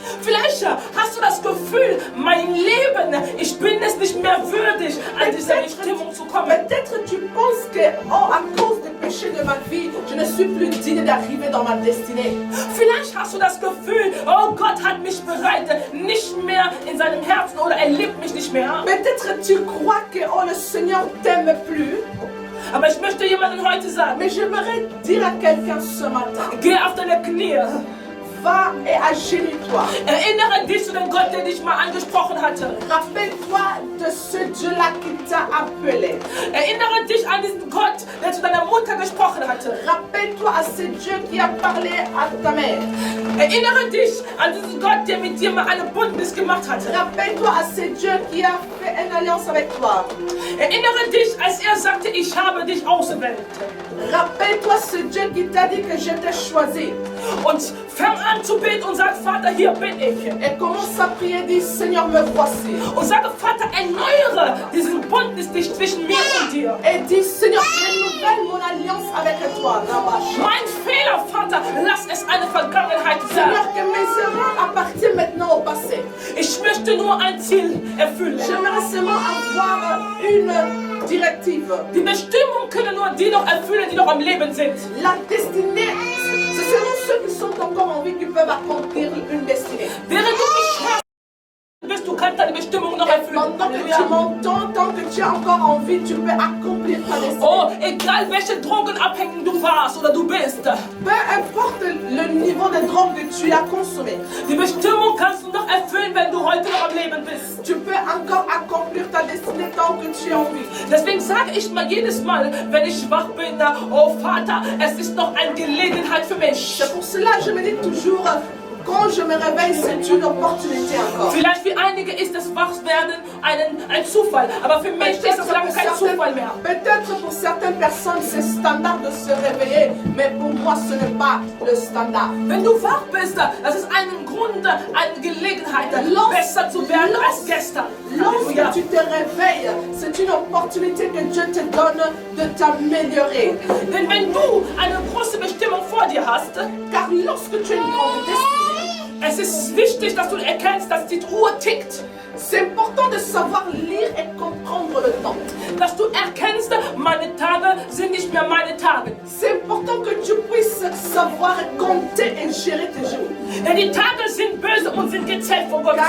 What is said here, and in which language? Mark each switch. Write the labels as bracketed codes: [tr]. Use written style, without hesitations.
[de] Vielleicht hast du das Gefühl, mein Leben, ich bin es nicht mehr würdig, an diese Bestimmung zu kommen. [fr] Peut-être tu penses que, à cause des péchés de ma vie, je ne suis plus digne d'arriver dans ma destinée. [de] Vielleicht hast du das Gefühl, oh Gott hat mich bereit, nicht mehr in seinem Herzen oder er liebt mich nicht mehr. [fr] Peut-être tu crois que le Seigneur t'aime plus. [de] Aber ich möchte jemandem heute sagen, [fr] Mais j'aimerais dire à quelqu'un ce matin, [de] geh auf deine Knie, [fr] va et agenouille-toi. [de] Erinnere dich zu dem Gott, der dich mal angesprochen hatte. [fr] Rappelle-toi de ce Dieu-là qui t'a appelé. [de] Erinnere dich an diesen Gott, der zu deiner Mutter gesprochen hatte. [fr] Rappelle-toi à ce Dieu qui a parlé à ta mère. [de] Erinnere dich an diesen Gott, der mit dir mal eine Bündnis gemacht hatte. [fr] Rappelle-toi à ce Dieu qui a fait une alliance avec toi. [de] Erinnere dich, als er sagte, ich habe dich ausgewählt. [fr] Rappelle-toi ce Dieu qui t'a dit que je t'ai choisi. [de] Und fang an zu beten und sag, Vater, hier bin ich. [fr] Et commence à prier, dis Seigneur, me voici. [de] Und sage, Vater, erneuere diesen Bündnis zwischen mir und dir. [fr] Et dis Seigneur, renouvelle mon alliance avec toi. [de] Mein Fehler, Vater, lass es eine Vergangenheit sein. [fr] Seigneur, que mes erreurs appartiennent maintenant au passé. [de] Ich möchte nur ein Ziel erfüllen. [fr] J'aimerais seulement avoir une directive. [de] Die Bestimmung können nur die noch erfüllen, die noch am Leben sind. [fr] La destinée, c'est seulement ceux qui sont encore en vie qui peuvent accomplir une destinée. [de] Während du mich hörst, bist du kannst deine Bestimmung noch erfüllen. [fr] Pendant que tu m'entends, tant que tu es encore en vie, tu peux accomplir ta destinée. [de] Oh, egal welche Drogenabhängigen du warst oder du bist. [fr] Peu importe le niveau de drogue que tu as consommé, [de] Die Bestimmung kannst du noch erfüllen, wenn du heute noch am Leben bist. [fr] tu peux encore accomplir ta destinée tant que tu es en vie. [de] Deswegen sage ich mal jedes Mal, wenn ich schwach bin, oh Vater, es ist noch eine Gelegenheit für mich. [fr] C'est pour cela que je me dis toujours, quand je me réveille, c'est une opportunité encore. [de] Vielleicht für einige ist das Wachwerden ein Zufall, aber für mich ist das lange kein Zufall mehr. [fr] Peut-être pour certaines personnes, c'est standard de se réveiller, mais pour moi, ce n'est pas le standard. [de] Wenn du wach bist, das ist ein Grund, eine Gelegenheit, besser zu werden als gestern. [fr] Lorsque tu te réveilles, c'est une opportunité que Dieu te donne de t'améliorer. [de] Denn wenn du eine große Bestimmung vor dir hast, [fr] Car lorsque tu as une grande destinée, [de] es ist wichtig, dass du erkennst, dass die Uhr tickt. [fr] c'est important de savoir lire et comprendre le temps. [de] Dass du erkennst, meine Tage sind nicht mehr meine Tage. [fr] C'est important que tu puisses savoir compter et gérer tes jours. [de] Denn die Tage sind böse und sind gezählt vor Gottes